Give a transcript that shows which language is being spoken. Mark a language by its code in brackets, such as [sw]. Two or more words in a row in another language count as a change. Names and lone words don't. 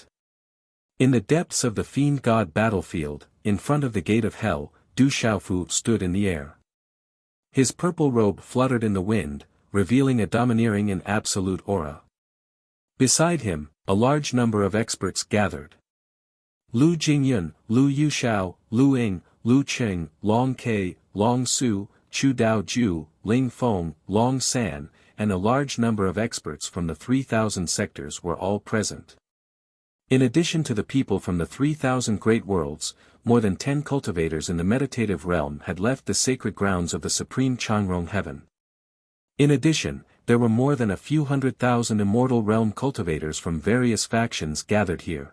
[en] In the depths of the fiend god battlefield, in front of the gate of hell, Du Xiaofu stood in the air. His purple robe fluttered in the wind, revealing a domineering and absolute aura. Beside him, a large number of experts gathered. Lu Jingyun, Lu Yuxiao, Lu Ying, Lu Qing, Long Ke, Long Su, Chu Dao Ju, Ling Feng, Long San, and a large number of experts from the 3,000 sectors were all present. In addition to the people from the 3,000 great worlds, more than 10 cultivators in the meditative realm had left the sacred grounds of the supreme Changrong heaven. In addition, there were more than a few 100,000 immortal realm cultivators from various factions gathered here.